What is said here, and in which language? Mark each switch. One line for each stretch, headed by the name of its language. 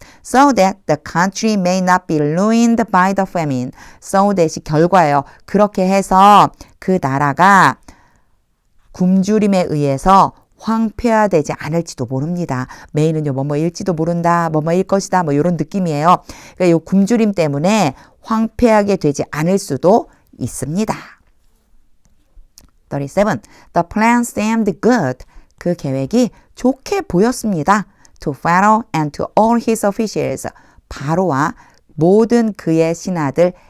English: So that the country may not be ruined by the famine.
Korean: So that이 결과예요. 그렇게 해서 그 나라가 굶주림에 의해서 황폐화되지 않을지도 모릅니다. may는요, 뭐뭐일지도 모른다, 뭐뭐일 것이다, 뭐 이런 느낌이에요. 그러니까 이 굶주림 때문에 황폐하게 되지 않을 수도 있습니다.
English: 37. The plan seemed good.
Korean: 그 계획이 좋게 보였습니다.
English: To Pharaoh and to all his officials.
Korean: 바로와 모든 그의 신하들